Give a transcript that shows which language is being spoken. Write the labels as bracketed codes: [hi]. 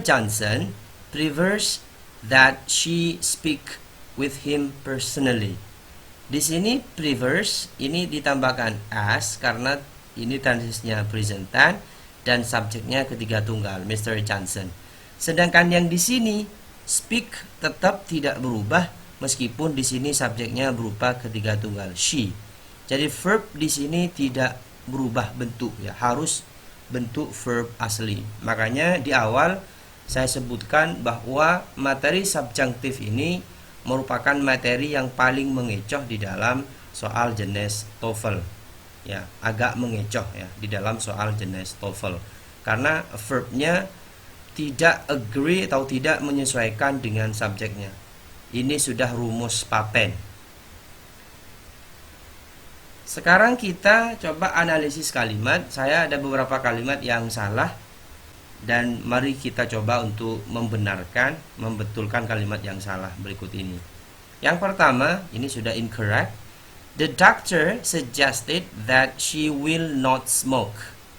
[en] Johnson prefers that she speak with him personally. [id] Di sini prefers ini ditambahkan as karena ini tensesnya present tense dan subjeknya ketiga tunggal, Mr. Johnson. Sedangkan yang di sini speak tetap tidak berubah meskipun di sini subjeknya berupa ketiga tunggal she. Jadi verb di sini tidak berubah bentuk ya, harus bentuk verb asli. Makanya di awal saya sebutkan bahwa materi subjunctif ini merupakan materi yang paling mengecoh di dalam soal jenis TOEFL. Ya, agak mengecoh ya di dalam soal jenis TOEFL. Karena verbnya tidak agree atau tidak menyesuaikan dengan subjeknya. Ini sudah rumus paten. Sekarang kita coba analisis kalimat. Saya ada beberapa kalimat yang salah dan mari kita coba untuk membenarkan, membetulkan kalimat yang salah berikut ini. Yang pertama, ini sudah incorrect. [en] The doctor suggested that she will not smoke.